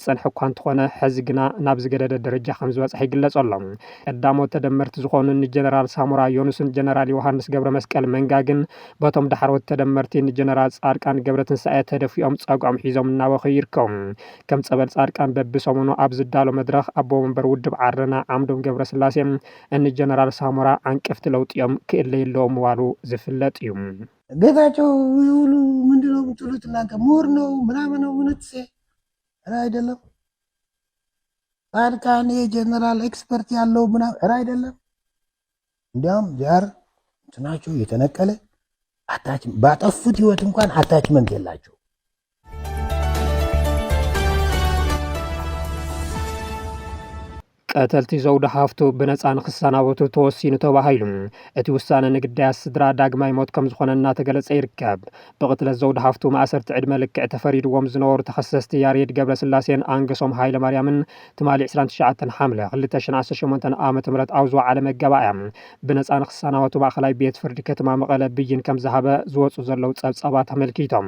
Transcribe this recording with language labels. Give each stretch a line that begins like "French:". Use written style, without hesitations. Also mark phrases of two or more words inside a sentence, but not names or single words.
Tigrinya: ፀንሐ እኳ እንተኾነ ሕዚ ግና ናብ ዝገደደ ደረጃ ከም ዝበፅሐ ይግለጽ ቀዳሞት ተደመርቲ ዝኾኑ ጀነራል ሳሙራ ዮኑስን ጀነራል ዮሐንስ ገብረ መስቀል መንጋግን በቶም ዳሕሮት ተደመርቲ ጀነራል ጻድቃን ገብረትንሳኤ ተደፊኦም ጸጉዖም ሒዞም እናወኹ ይርከቡ ከም ጸበል ጻድቃን በብሰሙኑ ኣብ ዝዳሎ መድረኽ ኣቦ መንበር ውድብ ዓረና ዓምዶም ገብረስላሴ ጀነራል ሳሙራ አንቀፍቲ ለውጥዮም ክእለየለዎም ዋሉ ዝፍለጥ እዩ
Amharic: ጌታቸው ይውሉ ምንድነው ምትሉት እናንተ ምሁር ነው ምናምን ነው ምንትሴ አይደለም ጻድቃን የጀነራል ኤክስፐርት ያለው ምናምን አይደለም እንዲያውም ዛር እንትናቸው የተነቀለ አታችመንት ባጠፉት ህይወት እንኳን አታችመንት የላቸው
Tigrinya: ቀተልቲ ዘውዱ ሃፍቱ ብነፃ ንክሰናበቱ ተወሲኑ ተባሂሉ እቲ ውሳነ ንግዳይ ስድራ ዳግማይ ሞት ከም ዝኾነና ተገለጸ ይርከብ ብቅትለት ዘውዱ ሃፍቱ ማእሰርቲ ዕድመ ልክዕ ተፈሪድዎም ዝነበሩ ተኸሰስቲ ያሬድ ገብረስላሴን አንገሶም ሃይለ ማርያምን ትማሊ 29 ሓምለ 2018 ዓ.ም ኣብ ዝወዓለ መገባእያ ብነፃ ንክሰናበቱ ማእኸላይ ቤት ፍርዲ ከተማ መቐለ ብይን ከም ዝሃበ ዝወፁ ዘለው ጸብጻባት ተመልኪቶም